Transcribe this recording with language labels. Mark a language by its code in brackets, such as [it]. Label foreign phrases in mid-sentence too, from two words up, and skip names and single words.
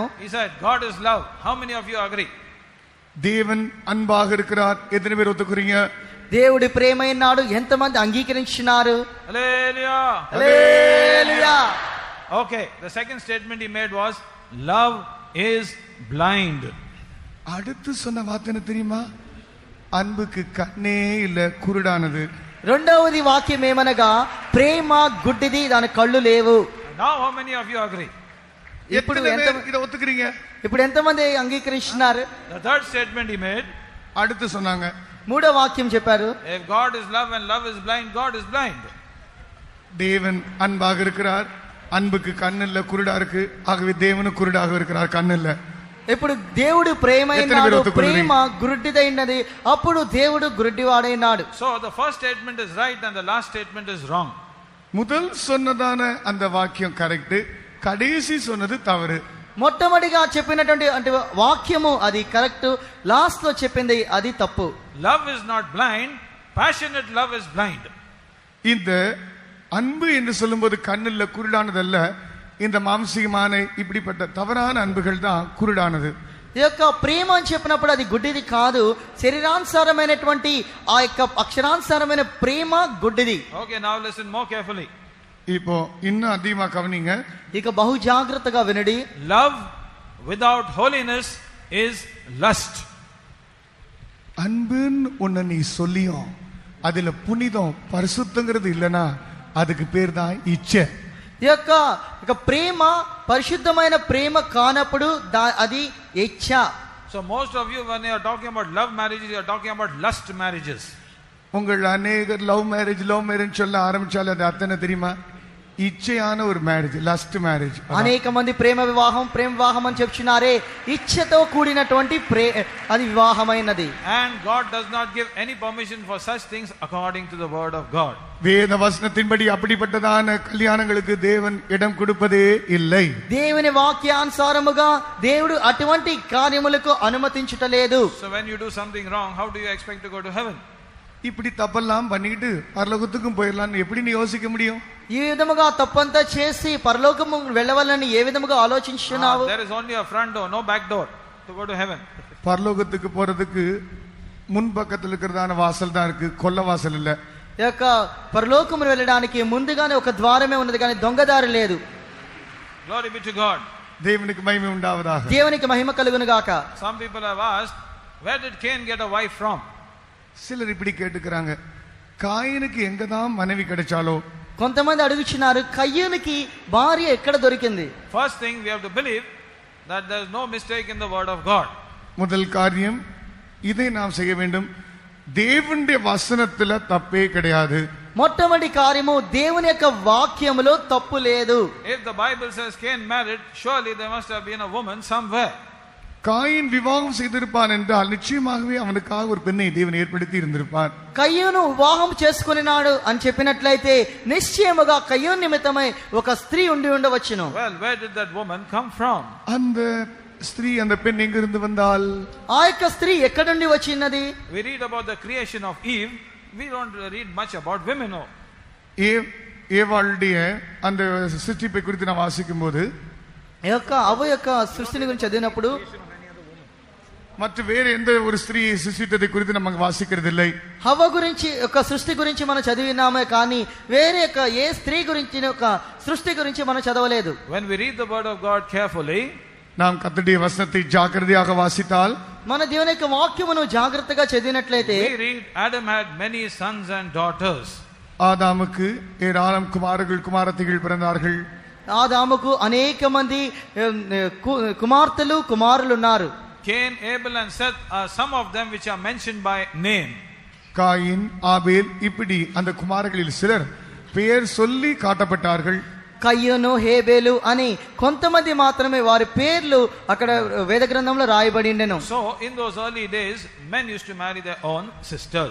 [en] He said, God is love. How many of you agree? [ta] தேவன் அன்பாக இருக்கிறார். எத்தனை பேர் ஒத்துக்கிறீங்க? [te] దేవుడి ప్రేమైనాడు ఎంతమంది అంగీకరించినారు? [en] Hallelujah. Hallelujah. Okay, the second statement he made was, love is blind. [ta] அடுத்து சொன்ன வார்த்தை என்ன தெரியுமா? அன்புக்கு கண்ணே இல்ல, குருடானது. [te] రెండవది వాక్యం ఏమనగా ప్రేమ గుడ్డిది, దాని కళ్ళు లేవు. [en] Now how many of you agree? [te] ఇప్పుడు [ta] இத ஒத்துக்கிறீங்க? [te] ఇప్పుడు ఎంతమంది అంగీకరిస్తున్నారు? [en] The third statement he made, [ta] அடுத்து சொன்னாங்க, [te] మూడో వాక్యం చెప్పారు, [en] if God is love and love is blind, God is blind. [ta] தேவன் அன்பாக இருக்கிறார், அன்புக்கு கண்ணு இல்ல, குருடா இருக்கு. ஆகவே தேவனும் குருடாக இருக்கிறார், கண்ணு இல்ல. [te] ఇప్పుడు దేవుడు ప్రేమైనాడు, ప్రేమ గుడ్డిదైనది, అప్పుడు దేవుడు గుడ్డివాడైనాడు. [en] So the first statement is right and the last statement is wrong. [ta] முதல் சொன்னதான அந்த வாக்கியம் கரெக்ட், கடைசி சொன்னது தவறு. [te] మొట్టమొదటిగా చెప్పినటువంటి అంటే వాక్యము అది కరెక్ట్, లాస్ట్ లో చెప్పింది అది తప్పు. [en] Love is not blind, passionate love is blind. [ta] இந்த அன்பு என்று சொல்லும்போது கண்ணில்ல, குருடானதல்ல, இந்த மாம்சீகமான இப்படிப்பட்ட தவறான அன்புகள் தான் குருடானது. [te] ఈ యొక్క ప్రేమ అని చెప్పినప్పుడు అది గుడ్డిది కాదు, శరీరానుసారమైనటువంటి ఆ యొక్క అక్షరానుసారమైన ప్రేమ గుడ్డిది. [en] Okay, now listen more carefully. [ta] இப்போ இன்னும் அதிகமா கவனிங்க. [te] ఇక బహు జాగ్రత్తగా వినడి. [en] Love without holiness is lust. [ta] அன்புன்னு ஒண்ணு நீ சொல்லியும் அதுல புனிதம் பரிசுத்தங்கிறது இல்லனா அதுக்கு பேர் தான் இச்சை. [te] ఈ యొక్క ప్రేమ పరిశుద్ధమైన ప్రేమ కానప్పుడు అది ఇచ్చ. [en] So most of you, when you are talking about love marriages, you are talking about lust marriages. [ta] உங்கள் அநேகர் [en] love marriage [ta] சொல்ல ஆரம்பிச்சாலும் அது அத்தனை தெரியுமா? ఇచ్ఛயான ஒரு மேரேஜ், [en] lust marriage. [te] అనేక మంది ప్రేమ వివాహం అని చెప్తున్నారే, ఇచ్ఛతో కూడినటువంటి అది వివాహమైనది. [en] And God does not give any permission for such things according to the word of God. [ta] வேத வசனத்தின்படி அப்படிப்பட்டதான கல்யாணங்களுக்கு தேவன் இடம் கொடுப்பதே இல்லை. [te] దేవుని వాక్యానుసారముగా దేవుడు అటువంటి కార్యములకు అనుమతించటలేదు. [en] So when you do something wrong, how do you expect to go to heaven? [ta] இப்படி தப்பெல்லாம் பண்ணிட்டு பரலோகத்துக்கும் போயிடலாம்னு எப்படி நீ யோசிக்க முடியும்? [te] ఈ విధముగా తప్పంతా చేసి పరలోకము వెళ్ళవాలని ఏ విధముగా ఆలోచించున్నావు? [en] There is only a front door, no back door to go to heaven. [ta] பரலோகத்துக்கு போறதுக்கு முன் பக்கத்துல இருக்கிறதான வாசல் தான் இருக்கு, கொல்ல வாசல் இல்ல. [te] ఈ యొక్క పరలోకమును వెళ్ళడానికి ముందుగానే ఒక ద్వారమే ఉన్నది కానీ దొంగదారి లేదు. [en] Glory be to God. [ta] தேவனுக்கு மகிமை உண்டாவதாக. [te] దేవునికి మహిమ కలుగును గాక. [en] Some people have asked, where did Cain get a wife from? [ta] சிலர் இப்படி கேட்டுக்கிறாங்க, காயினுக்கு எங்கதான் மனைவி கிடைச்சாலோ. [te] కొంతమంది అడుగుచున్నారు, కయ్యూనికి భార్య ఎక్కడ దొరికింది? [en] First thing, we have to believe that there is no mistake in the word of God. [ta] முதல் காரியம் இதை நாம் செய்ய வேண்டும், தேவனுடைய வசனத்துல தப்பே கிடையாது. [te] మొట్టమొదటి కార్యము దేవుని యొక్క వాక్యములో తప్పు లేదు. [en] If the Bible says Cain married, surely there must have been a woman somewhere. [ta] காயின் விவாகம் செய்திருப்பான் என்றால் நிச்சயமாகவே அவனுக்காக ஒரு பெண்ணை தேவன் ஏற்படுத்தி இருந்திருப்பான். [te] కయ్యూను వివాహం చేసుకున్నాడు అని చెప్పినట్లయితే నిశ్చయముగా కయ్యూను నిమిత్తమై ఒక స్త్రీ ఉండి ఉండవచ్చును. [en] Well, where did that woman come from? [ta] அந்த ஸ்திரீ, அந்த பெண் எங்கிருந்து வந்தால்? [te] ఆ యొక్క స్త్రీ ఎక్కడి నుండి వచ్చినది? [en] We read about the creation of Eve. We don't read much about women. No. [ta] ஏவாளுடைய அந்த சிருஷ்டிப்பை குறித்து நான் வாசிக்கும் போது [te] ఈ యొక్క అవ్వ యొక్క సృష్టిని గురించి చదివినప్పుడు [ta] மற்ற வேறு எந்த ஒரு ஸ்திரீயை சிருஷ்டித்ததை குறித்து நம்ம வாசிக்கிறது இல்லை. [te] హవ్వ గురించి ఒక సృష్టి గురించి మనం చదివినామే కానీ వేరే యొక్క ఏ స్త్రీ గురించి ఒక సృష్టి గురించి మనం చదవలేదు. [en] When we read the word of God carefully, [ta] நாம் கர்த்தருடைய வசனத்தை ஜாக்கிரதையாக வாசித்தால், [te] మన దేవుని యొక్క వాక్యమును జాగ్రత్తగా చదివినట్లయితే [en] we read Adam had many sons and daughters. [ta] ஆதாமுக்கு ஏராளம் குமாரர்கள் குமாரத்திகள் பிறந்தார்கள். [te] ఆదాముకు అనేక మంది కుమార్తెలు కుమారులు ఉన్నారు. [en] Cain, Abel and Seth are some of them which are mentioned by name. [ta] காயின், ஆபேல், இப்படி அந்த குமாரர்களில் சிலர் பெயர் சொல்லி காட்டப்பட்டார்கள். [te] కయ్యూను, హేబేలు అని కొంతమంది మాత్రమే వారి పేర్లు అక్కడ వేద గ్రంథంలో రాయబడి ఉండెను. [en] So in those early days, men used to marry their own sisters.